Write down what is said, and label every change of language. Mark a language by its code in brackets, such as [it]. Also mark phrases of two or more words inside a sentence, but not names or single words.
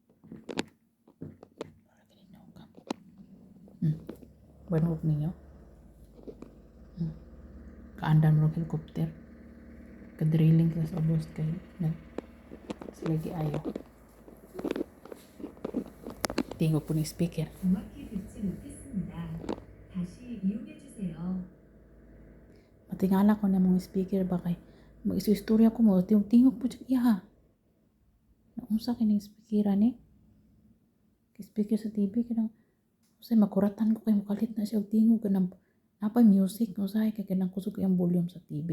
[ceb] Banog ninyo. Kaandan mo helicopter. Ka-drilling sila sa ubos kay sila giayo. Tingog po ni speaker. [ko] 정확히 듣지 못했습니다. 다시 이용해 주세요. [ceb] Matingala ko na mga speaker ba kay mag-istorya ko mo tingog po siya iya. Naunsa kining speaker ni? Speaker sa TV kanang usay makuratan ko kay mukalit na siya og tingog kanang napay music usay kay kanang kusog ang volume sa TV.